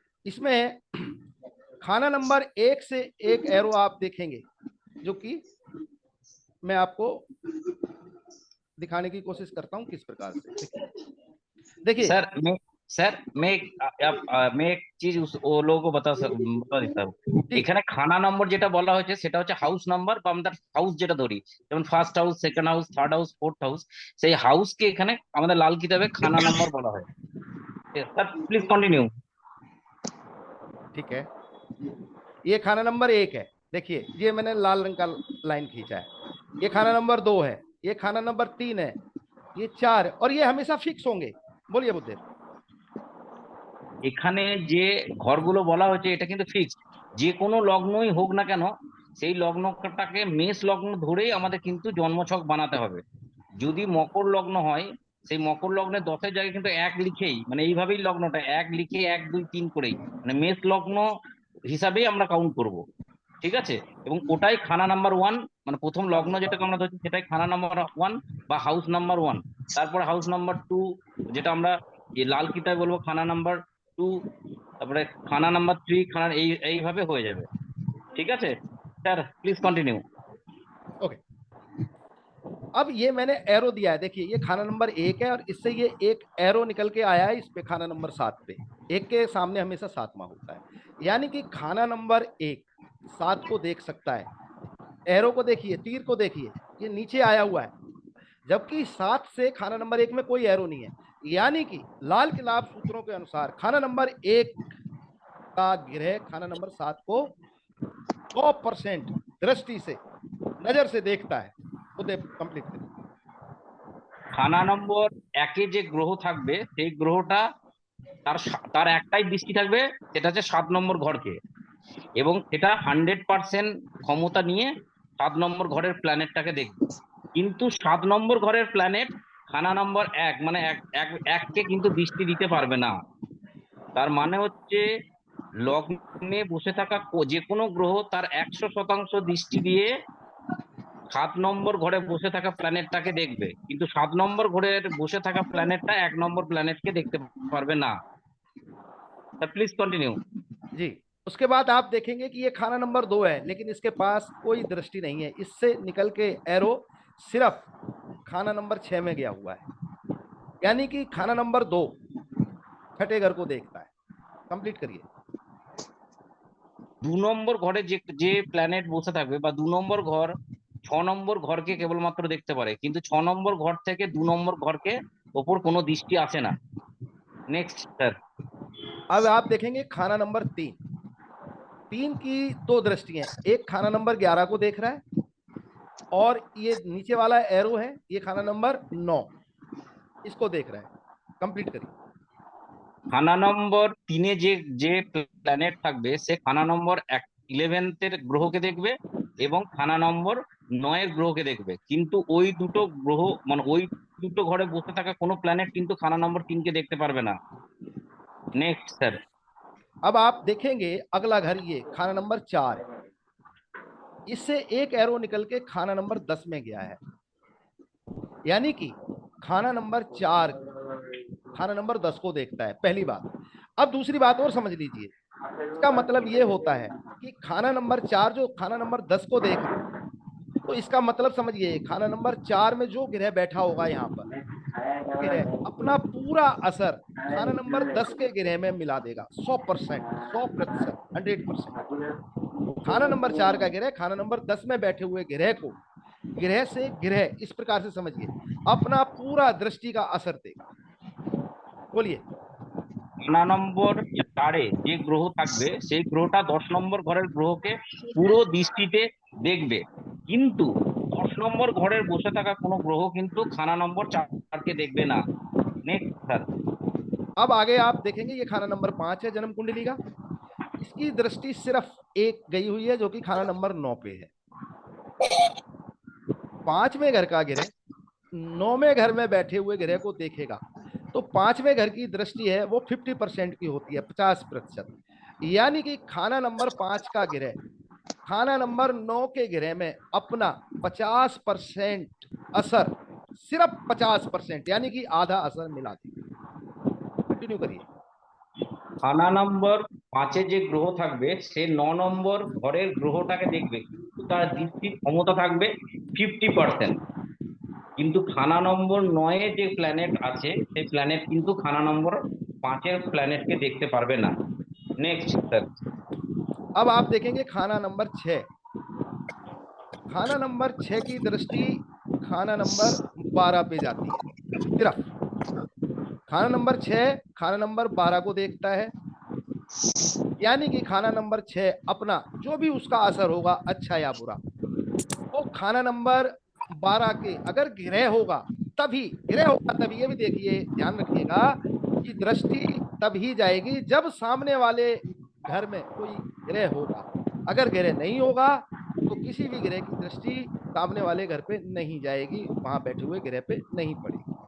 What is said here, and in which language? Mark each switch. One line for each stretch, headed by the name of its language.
Hindi: इसमें खाना नंबर 1 से एक एरो आप देखेंगे, जो कि मैं आपको दिखाने की कोशिश करता हूं किस प्रकार से। देखिए मैं एक चीज ও লোগো को बता
Bangla: দিতে হবে। এখানে খানা নম্বর যেটা বলা হয়েছে সেটা হচ্ছে হাউস নাম্বার, বা আমাদের হাউস যেটা ধরি, যেমন first house, second house, third house, fourth house, সেই হাউসকে এখানে আমাদের লাল কিতাবে খানা নম্বর বলা হয়।
English: Sir please continue.
Hindi: ठीक है, ये खाना नंबर 1 है। देखिए ये मैंने लाल रंग का लाइन खींचा है, ये खाना नंबर 2 है, ये खाना नंबर 3 है, ये 4 है, और ये हमेशा फिक्स होंगे। बोलिए बुद्धदेव।
Bangla: এখানে যে ঘরগুলো বলা হয়েছে এটা কিন্তু ফিক্সড, যে কোনো লগ্নই হোক না কেন সেই লগ্নটাকে মেষ লগ্ন ধরেই আমাদের কিন্তু জন্মছক বানাতে হবে। যদি মকর লগ্ন হয় সেই মকর লগ্নে 10-এর জায়গায় কিন্তু 1 লিখেই, মানে এইভাবেই লগ্নটা 1 লিখে 1 2 3 করেই, মানে মেষ লগ্ন হিসাবেই আমরা কাউন্ট করব, ঠিক আছে? এবং ওটাই খানা নাম্বার 1, মানে প্রথম লগ্ন যেটাকে আমরা ধরছি সেটাই খানা নাম্বার 1 বা হাউস নাম্বার 1। তারপরে হাউস নাম্বার 2, যেটা আমরা এই লাল কিতায় বলবো খানা নাম্বার 2, তারপরে খানা নাম্বার 3, খানা এইভাবে হয়ে যাবে, ঠিক আছে স্যার?
English: Please continue.
Hindi: ओके, अब ये मैंने एरो दिया है, देखिए ये खाना नंबर 1 है और इससे ये एक एरो निकल के आया है इस पे खाना नंबर 7 पे। 1 के सामने हमेशा 7वां होता है, यानी कि खाना नंबर 1 7 को देख सकता है। एरो को देखिए, तीर को देखिए, ये नीचे आया हुआ है, जबकि 7 से खाना नंबर 1 में कोई एरो नहीं है, यानी कि लाल किलाब सूत्रों के अनुसार खाना नंबर 1 का ग्रह खाना नंबर 7 को 100% दृष्टि से, नजर से देखता है। तो कंप्लीट करिए।
Bangla: খানা নম্বর 1-এ যে গ্রহ থাকবে সেই গ্রহটা তার একটাই দৃষ্টি থাকবে, সেটা হচ্ছে 7 নম্বর ঘরকে, এবং সেটা 100% ক্ষমতা নিয়ে 7 নম্বর ঘরের প্ল্যানেটটাকে দেখবে। কিন্তু 7 নম্বর ঘরের প্ল্যানেট খানা নম্বর 1 মানে এককে কিন্তু দৃষ্টি দিতে পারবে না। তার মানে হচ্ছে লগ্নে বসে থাকা যে কোনো গ্রহ তার 100% দৃষ্টি দিয়ে 7 নম্বর ঘরে বসে থাকা প্ল্যানেটটাকে দেখবে, কিন্তু 7 নম্বর ঘরের বসে থাকা প্ল্যানেটটা 1 নম্বর প্ল্যানেটকে দেখতে পারবে না।
English: Please continue.
Hindi: जी, उसके बाद आप देखेंगे कि ये खाना नंबर 2 है, लेकिन इसके पास कोई दृष्टि नहीं है, इससे निकल के एरो सिर्फ खाना नंबर 6 में गया हुआ है, यानी कि खाना नंबर 2 छठे घर को देखता है। कंप्लीट करिए।
Bangla: 2 নম্বর ঘরে যে যে প্ল্যানেট বসে থাকবে বা 2 নম্বর ঘর 6 নম্বর ঘরকে কেবলমাত্র দেখতে পারে, কিন্তু 6 নম্বর ঘর থেকে 2 নম্বর ঘরকে ওপর কোনো দৃষ্টি আসে না।
English: Next sir.
Hindi: अब आप देखेंगे खाना नंबर 3 की 2 दृष्टियां, एक खाना नंबर 11 को देख रहा है और ये नीचे वाला एरो है ये खाना नंबर 9 इसको देख रहा है। कंप्लीट करिए।
Bangla: খানা নম্বর 3-এ যে যে প্ল্যানেট থাকবে সে খানা নম্বর 11 এর গ্রহকে দেখবে এবং খানা নম্বর 9-এর গ্রহকে দেখবে, কিন্তু ওই দুটো গ্রহ মানে ওই দুটো ঘরে বসে থাকা কোনো প্ল্যানেট কিন্তু খানা নম্বর 3-কে দেখতে পারবে না।
English: Next sir.
Hindi: अब आप देखेंगे अगला घर ये खाना नंबर 4 है, इससे एक एरो निकल के खाना नंबर 10 में गया है, यानी कि खाना नंबर 4 खाना नंबर 10 को देखता है। पहली बात। अब दूसरी बात और समझ लीजिए, इसका मतलब ये होता है कि खाना नंबर 4 जो खाना नंबर 10 को देख रहा है, तो इसका मतलब समझिए खाना नंबर 4 में जो ग्रह बैठा होगा यहाँ पर, ग्रह अपना पूरा असर खाना नंबर 10 के ग्रह में मिला देगा 100%, 100%, 100%। खाना नंबर 4 का ग्रह खाना नंबर 10 में बैठे हुए ग्रह को, ग्रह से ग्रह इस प्रकार से समझिए अपना पूरा दृष्टि का असर देगा। बोलिए।
Bangla: খানা নম্বর 4-এ যে গ্রহ থাকবে সেই গ্রহটা 10 নম্বর ঘরের গ্রহকে পুরো দৃষ্টিতে দেখবে, কিন্তু 10 নম্বর ঘরের বসে থাকা কোনো গ্রহ কিন্তু খানা নম্বর 4-কে দেখবে না।
English: Next sir.
Hindi: अब आगे आप देखेंगे ये खाना नंबर 5 है जन्म कुंडली का, इसकी दृष्टि सिर्फ एक गई हुई है जो कि खाना नंबर 9 पे है। 5वें घर का ग्रह 9वें घर में बैठे हुए ग्रह को देखेगा, तो 5वें घर की दृष्टि है वो 50% की होती है, 50%, यानी कि खाना नंबर 5 का ग्रह खाना नंबर 9 के ग्रह में अपना 50% असर, सिर्फ 50%, यानी कि आधा असर मिला देगा। कंटिन्यू करिए।
Bangla: খানা নম্বর 5-এ যে গ্রহ থাকবে সে 9 নম্বর ঘরের গ্রহটাকে দেখবে, কিন্তু তার দৃষ্টির ক্ষমতা থাকবে 50%, কিন্তু খানা নম্বর 9-এ যে প্ল্যানেট আছে সেই প্ল্যানেট কিন্তু খানা নম্বর 5-এর প্ল্যানেটকে দেখতে পারবে না।
English: Next sir.
Hindi: अब आप देखेंगे खाना नंबर 6, खाना नंबर 6 की दृष्टि खाना नंबर 12 पे जाती है, सिर्फ खाना नंबर 6 खाना नंबर 12 को देखता है, यानी कि खाना नंबर 6 अपना जो भी उसका असर होगा अच्छा या बुरा, वो खाना नंबर 12 के अगर ग्रह होगा तभी, ग्रह होगा तभी, ये भी देखिए ध्यान रखिएगा कि दृष्टि तभी जाएगी जब सामने वाले घर में कोई ग्रह होगा, अगर ग्रह नहीं होगा तो किसी भी ग्रह की दृष्टि सामने वाले घर पे नहीं जाएगी, वहां बैठे हुए ग्रह पे नहीं पड़ेगी।